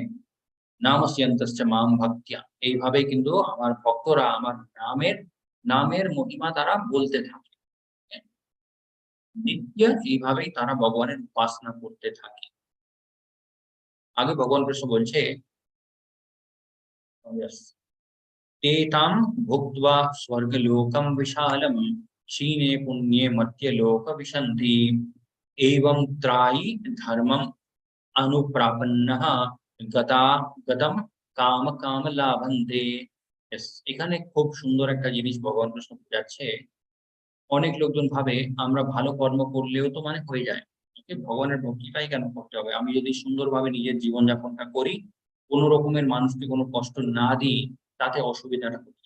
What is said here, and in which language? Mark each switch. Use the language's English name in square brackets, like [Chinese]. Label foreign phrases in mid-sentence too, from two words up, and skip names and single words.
[Sanskrit] নামস্যন্তশ্চ মাম ভক্ত্যা, [Bangla] এইভাবে কিন্তু আমার ভক্তরা আমার নামের নামের মহিমা তারা বলতে থাকে। ওকে? নিত্য এইভাবেই তারা ভগবানের উপাসনা করতে থাকে। আগে ভগবান কৃষ্ণ বলছে [Sanskrit] ते तां भुक्त्वा स्वर्गलोकं विशालं क्षीणे पुण्ये मर्त्यलोक विशन्ति एवं त्रायी धर्मम् अनुप्रापन्नः गता गतम কাম কাম লাভন্তে। [Bangla] এখানে খুব সুন্দর একটা জিনিস ভগবান কৃষ্ণ বোঝাচ্ছে। অনেক লোকজন ভাবে আমরা ভালো কর্ম করলেও তো হয়ে যায়। ওকে? ভগবানের ভক্তিটাই কেন করতে হবে? আমি যদি সুন্দরভাবে নিজের জীবনযাপনটা করি, কোন রকমের মানুষকে কোনো কষ্ট না দিই, তাতে অসুবিধাটা কোথায়?